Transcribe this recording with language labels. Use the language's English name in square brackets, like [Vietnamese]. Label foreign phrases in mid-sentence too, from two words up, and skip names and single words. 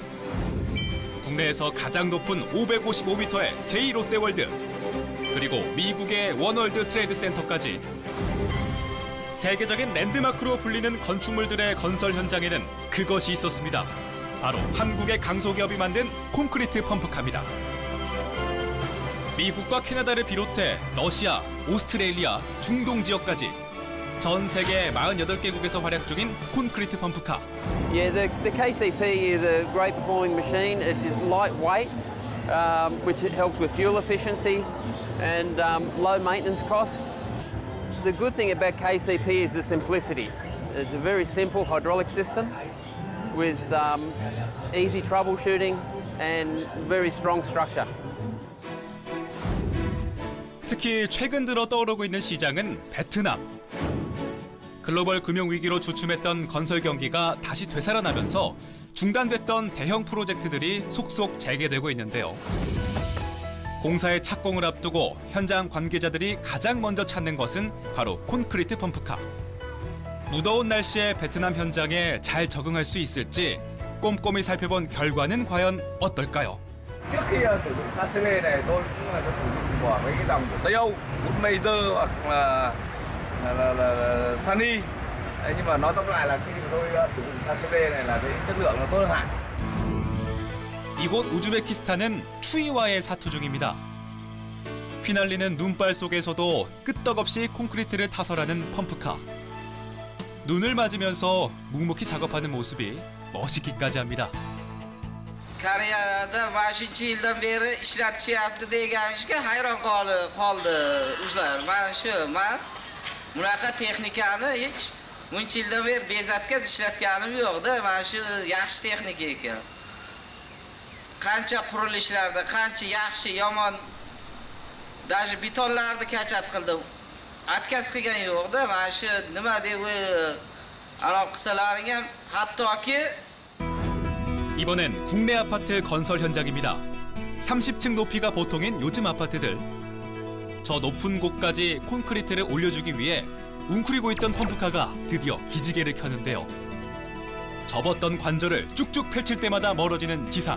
[Korean] 국내에서 가장 높은 555m의 제2롯데월드, 그리고 미국의 원월드 트레이드 센터까지 세계적인 랜드마크로 불리는 건축물들의 건설 현장에는 그것이 있었습니다. 바로 한국의 강소기업이 만든 콘크리트 펌프카입니다. 미국과 캐나다를 비롯해 러시아, 오스트레일리아, 중동 지역까지 전 세계 48개국에서 활약 중인 콘크리트 펌프카. [English] Yeah, the KCP is a great performing machine. It is lightweight, which helps with fuel efficiency and low maintenance costs. The good thing about KCP is the simplicity. It's a very simple hydraulic system with easy troubleshooting and very strong structure. [Korean] 특히 최근 들어 떠오르고 있는 시장은 베트남. 글로벌 금융위기로 주춤했던 건설 경기가 다시 되살아나면서 중단됐던 대형 프로젝트들이 속속 재개되고 있는데요. 공사의 착공을 앞두고 현장 관계자들이 가장 먼저 찾는 것은 바로 콘크리트 펌프카. 무더운 날씨에 베트남 현장에 잘 적응할 수 있을지 꼼꼼히 살펴본 결과는 과연 어떨까요? [Vietnamese] Trước khi sử dụng KCP này tôi cũng có sử dụng của mấy cái dòng của Tây Âu, Woodmazer hoặc là Sunny. Đấy, nhưng mà nói tóm lại là khi mà tôi sử dụng KCP này là cái chất lượng nó tốt hơn hẳn. [Korean] 이곳 우즈베키스탄은 추위와의 사투 중입니다. 휘날리는 눈발 속에서도 끄떡없이 콘크리트를 타설하는 펌프카. 눈을 맞으면서 묵묵히 작업하는 모습이 멋있기까지 합니다. [Uzbek] Koreyada 5-yildan beri ishlatishyapti deganishga hayron qoldi o'zlari. Men bunaqa texnikani hech buncha yildan beri bezatkaz ishlatganim yo'qda. Mana shu yaxshi texnika ekan. Qancha qurilishlarda, qancha yaxshi, yomon, даже betonlarni kachat qildim. Atkaz qilgan yo'qda. Mana shu nima deb anaqa qilsalaring ham hattoki [Korean] 이번엔 국내 아파트 건설 현장입니다. 30층 높이가 보통인 요즘 아파트들. 저 높은 곳까지 콘크리트를 올려주기 위해 웅크리고 있던 펌프카가 드디어 기지개를 켜는데요. 접었던 관절을 쭉쭉 펼칠 때마다 멀어지는 지상.